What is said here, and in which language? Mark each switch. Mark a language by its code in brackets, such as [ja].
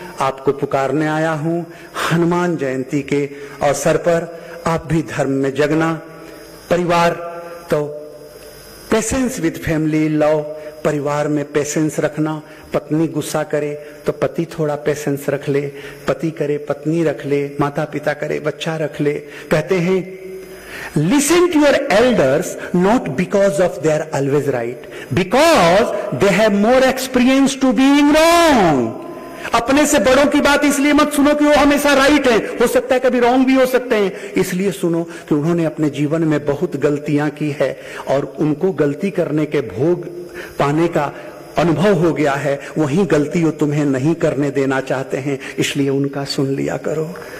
[hi] आपको पुकारने आया हूं हनुमान जयंती के अवसर पर। आप भी धर्म में जगना। परिवार तो [en] patience with family love, [hi] परिवार में पेशेंस रखना। पत्नी गुस्सा करे तो पति थोड़ा पेशेंस रख ले, पति करे पत्नी रख ले, माता पिता करे बच्चा रख ले। कहते हैं [en] listen to your elders not because of they are always right, because they have more experience to being wrong। [hi] अपने से बड़ों की बात इसलिए मत सुनो कि वो हमेशा राइट है, हो सकता है कभी रॉन्ग भी हो सकते हैं। इसलिए सुनो कि उन्होंने अपने जीवन में बहुत गलतियां की है और उनको गलती करने के भोग पाने का अनुभव हो गया है। वही गलती वो तुम्हें नहीं करने देना चाहते हैं, इसलिए उनका सुन लिया करो।